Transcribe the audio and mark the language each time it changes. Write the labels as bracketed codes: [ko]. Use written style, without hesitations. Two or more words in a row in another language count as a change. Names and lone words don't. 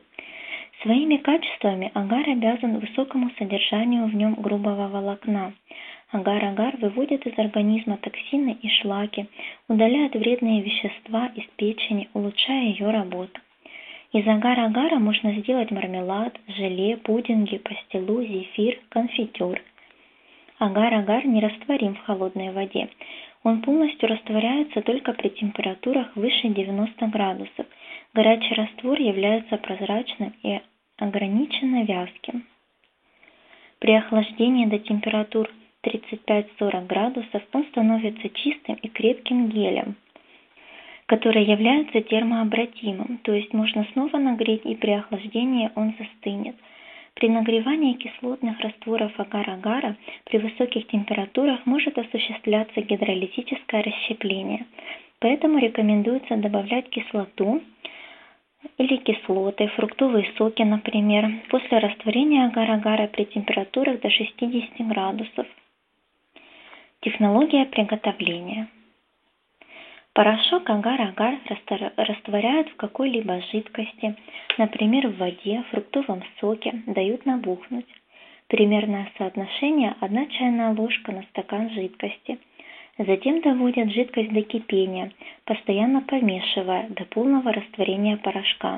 [ru] Своими качествами агар обязан высокому содержанию в нем грубого волокна. Агар-агар выводит из организма токсины и шлаки, удаляет вредные вещества из печени, улучшая ее работу. Из агар-агара можно сделать мармелад, желе, пудинги, пастилу, зефир, конфитюр. Агар-агар нерастворим в холодной воде. Он полностью растворяется только при температурах выше 90 градусов. Горячий раствор является прозрачным и ограниченно вязким. При охлаждении до температур 35-40 градусов он становится чистым и крепким гелем, который является термообратимым, то есть можно снова нагреть, и при охлаждении он застынет. При нагревании кислотных растворов агар-агара при высоких температурах может осуществляться гидролитическое расщепление, поэтому рекомендуется добавлять кислоту или кислоты, фруктовые соки, например, после растворения агар-агара при температурах до 60 градусов. Технология приготовления. Порошок агар-агар растворяют в какой-либо жидкости, например, в воде, фруктовом соке, дают набухнуть. Примерное соотношение 1 чайная ложка на стакан жидкости. Затем доводят жидкость до кипения, постоянно помешивая до полного растворения порошка.